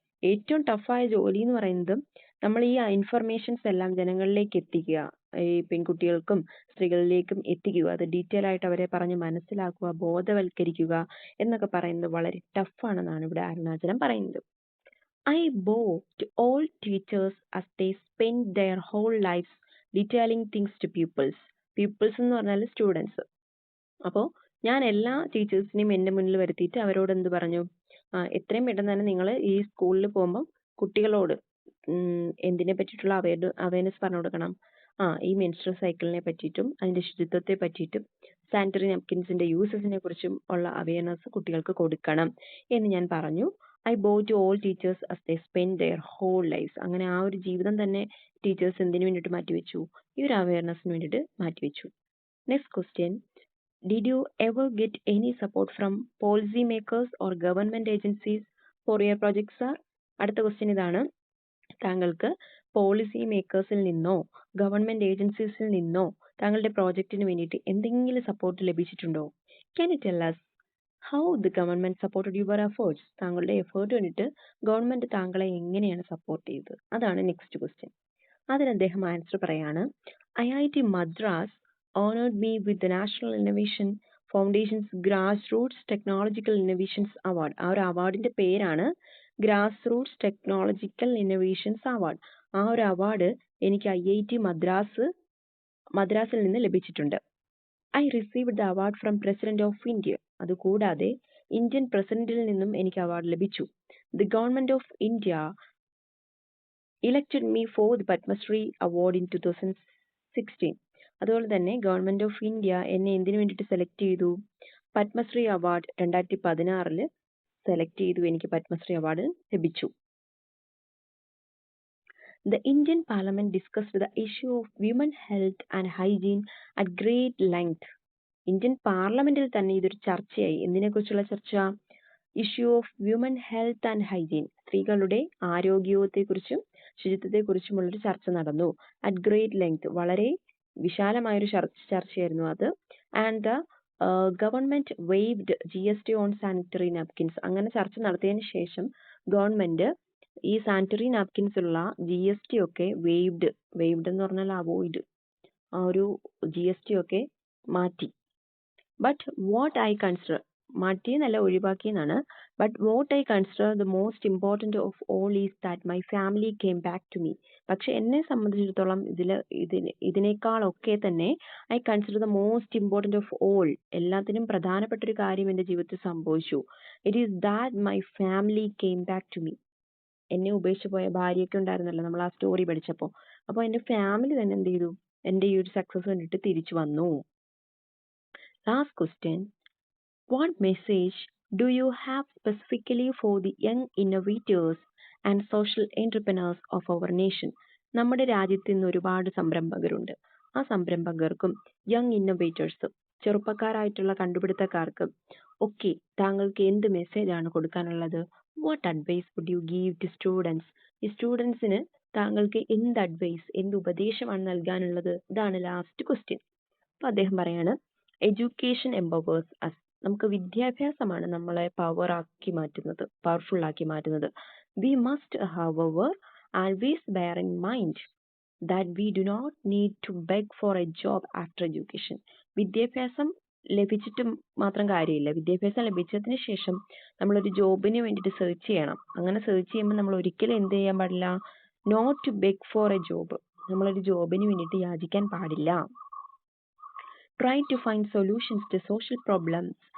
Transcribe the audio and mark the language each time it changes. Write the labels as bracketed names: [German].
[Malayalam] ഏറ്റവും ടഫായ ജോലി എന്ന് പറയുന്നത് നമ്മൾ ഈ ഇൻഫർമേഷൻസ് എല്ലാം ജനങ്ങളിലേക്ക് എത്തിക്കുക, ഈ പെൺകുട്ടികൾക്കും സ്ത്രീകളിലേക്കും എത്തിക്കുക, അത് ഡീറ്റെയിൽ ആയിട്ട് അവരെ പറഞ്ഞ് മനസ്സിലാക്കുക, ബോധവൽക്കരിക്കുക എന്നൊക്കെ പറയുന്നത് വളരെ ടഫാണെന്നാണ് ഇവിടെ അരുണാചലം പറയുന്നത്. [English] I bow to all teachers as they spend their whole lives detailing things to pupils. [Malayalam] Pupils എന്ന് പറഞ്ഞാൽ സ്റ്റുഡൻസ്. അപ്പോൾ ഞാൻ എല്ലാ ടീച്ചേഴ്സിനെയും എൻ്റെ മുന്നിൽ വരുത്തിയിട്ട് അവരോട് എന്ത് പറഞ്ഞു, എത്രയും പെട്ടെന്ന് തന്നെ നിങ്ങൾ ഈ സ്കൂളിൽ പോകുമ്പോൾ കുട്ടികളോട് എന്തിനെ പറ്റിയിട്ടുള്ള അവയർനെസ് പറഞ്ഞു കൊടുക്കണം. ഈ മെൻസ്ട്രൽ സൈക്കിളിനെ പറ്റിയിട്ടും അതിന്റെ ശുചിത്വത്തെ പറ്റിയിട്ടും സാനിറ്ററി നാപ്കിൻസിന്റെ യൂസസിനെ കുറിച്ചും ഉള്ള അവയർനെസ് കുട്ടികൾക്ക് കൊടുക്കണം എന്ന് ഞാൻ പറഞ്ഞു. [English] I bow to all teachers as they spend their whole lives. [Malayalam] അങ്ങനെ ആ ഒരു ജീവിതം തന്നെ ടീച്ചേഴ്സ് എന്തിനു വേണ്ടിയിട്ട് മാറ്റിവെച്ചു, ഈ ഒരു അവയർനെസ്സിന് വേണ്ടിയിട്ട് മാറ്റിവെച്ചു. [English] Next question, did you ever get any support from policy makers or government agencies for your projects are? [Malayalam] അടുത്ത ക്വസ്റ്റ്യൻ ഇതാണ്. താങ്കൾക്ക് പോളിസി മേക്കേഴ്സിൽ നിന്നോ ഗവൺമെന്റ് ഏജൻസീസിൽ നിന്നോ താങ്കളുടെ പ്രോജക്റ്റിന് വേണ്ടിയിട്ട് എന്തെങ്കിലും സപ്പോർട്ട് ലഭിച്ചിട്ടുണ്ടോ? [English] Can you tell us how the government supported your efforts? [Malayalam] താങ്കളുടെ എഫേർട്ട് വേണ്ടിയിട്ട് ഗവൺമെന്റ് താങ്കളെ എങ്ങനെയാണ് സപ്പോർട്ട് ചെയ്തത്? അതാണ് നെക്സ്റ്റ് ക്വസ്റ്റ്യൻ. അതിന് അദ്ദേഹം ആൻസർ പറയാണ്, [English] IIT Madras honored me with the National Innovation Foundation's Grassroots Technological Innovations Award. [Malayalam] ആ ഒരു അവാർഡിന്റെ പേരാണ് grass Roots technological innovations award. ആ ഒരു അവാർഡ് എനിക്ക് IIT മദ്രാസിൽ നിന്ന് ലഭിച്ചിട്ടുണ്ട്. [English] I received the award from president of India. [Malayalam] അതുകൂടാതെ ഇന്ത്യൻ പ്രസിഡന്റിൽ നിന്നും എനിക്ക് അവാർഡ് ലഭിച്ചു. [English] The government of India elected me for the Padma Shri award in 2016. [Malayalam] അതുപോലെ തന്നെ ഗവൺമെന്റ് ഓഫ് ഇന്ത്യ എന്നെ എന്തിനു വേണ്ടിയിട്ട് സെലക്ട് ചെയ്തു? പത്മശ്രീ അവാർഡ് 2016 സെലക്ട് ചെയ്തു, എനിക്ക് പത്മശ്രീ അവാർഡ് ലഭിച്ചു. [English] The Indian Parliament discussed the issue of women health and hygiene at great length. [Malayalam] Indian പാർലമെന്റിൽ തന്നെ ഇതൊരു ചർച്ചയായി. എന്തിനെ കുറിച്ചുള്ള ചർച്ച? [English] Issue of women health and hygiene. [Malayalam] സ്ത്രീകളുടെ ആരോഗ്യത്തെക്കുറിച്ചും ശുചിത്വത്തെക്കുറിച്ചുമുള്ളൊരു ചർച്ച നടന്നു. [English] at great length, [Malayalam] വളരെ വിശാലമായൊരു ചർച്ചയായിരുന്നു അത്. [English] And the government waived GST on sanitary napkins. [Malayalam] അങ്ങനെ ചർച്ച നടത്തിയതിന് ശേഷം ഗവൺമെന്റ് ഈ സാനിറ്ററി നാപ്കിൻസിലുള്ള GST ഒക്കെ വെയ്വ്ഡ് എന്ന് പറഞ്ഞാൽ അവോയ്ഡ്, ആ ഒരു GST ഒക്കെ മാറ്റി. [English] but what I consider, [Malayalam] മാറ്റിയെന്നല്ല ഒഴിവാക്കിയെന്നാണ്. [English] But what I consider the most important of all is that my family came back to me. [Malayalam] പക്ഷെ എന്നെ സംബന്ധിച്ചിടത്തോളം ഇതിനേക്കാളൊക്കെ തന്നെ [English] I consider the most important of all, [Malayalam] എല്ലാത്തിനും പ്രധാനപ്പെട്ട ഒരു കാര്യം എൻ്റെ ജീവിതത്തിൽ സംഭവിച്ചു. [English] It is that my family came back to me. [Malayalam] എന്നെ ഉപേക്ഷിച്ച് പോയ ഭാര്യയൊക്കെ ഉണ്ടായിരുന്നല്ലോ നമ്മൾ ആ സ്റ്റോറി പഠിച്ചപ്പോൾ. അപ്പോൾ എൻ്റെ ഫാമിലി തന്നെ എന്ത് ചെയ്തു, എൻ്റെ ഈ ഒരു സക്സസ് കണ്ടിട്ട് തിരിച്ചു വന്നു. [English] Last question, what message do you have specifically for the young innovators and social entrepreneurs of our nation? [Malayalam] നമ്മുടെ രാജ്യത്ത് ഇന്ന് ഒരുപാട് സംരംഭകരുണ്ട്. ആ സംരംഭകർക്കും യങ് ഇന്നോവേറ്റേഴ്സും ചെറുപ്പക്കാരായിട്ടുള്ള കണ്ടുപിടുത്തക്കാർക്കും ഒക്കെ താങ്കൾക്ക് എന്ത് മെസ്സേജ് ആണ് കൊടുക്കാനുള്ളത്? [English] What advice would you give to students? [Malayalam] ഈ സ്റ്റുഡൻസിന് താങ്കൾക്ക് എന്ത് അഡ്വൈസ്, എന്ത് ഉപദേശമാണ് നൽകാനുള്ളത്? ഇതാണ് ലാസ്റ്റ് ക്വസ്റ്റ്യൻ. അപ്പോൾ അദ്ദേഹം പറയാണ്, [English] Education empowers us. [Malayalam] നമുക്ക് വിദ്യാഭ്യാസമാണ് നമ്മളെ പവർഫുൾ ആക്കി മാറ്റുന്നത്. [English] We must, however, always bear in mind that we do not need to beg for a job after education. [Malayalam] വിദ്യാഭ്യാസം ലഭിച്ചിട്ട് മാത്രം കാര്യമില്ല. വിദ്യാഭ്യാസം ലഭിച്ചതിന് ശേഷം നമ്മളൊരു ജോബിന് വേണ്ടിയിട്ട് സെർച്ച് ചെയ്യണം. അങ്ങനെ സെർച്ച് ചെയ്യുമ്പോൾ നമ്മൾ ഒരിക്കലും എന്ത് ചെയ്യാൻ പാടില്ല? [English] Not to beg for a job. [Malayalam] നമ്മളൊരു ജോബിന് വേണ്ടിയിട്ട് യാചിക്കാൻ പാടില്ല. [English] Try to find solutions to social problems.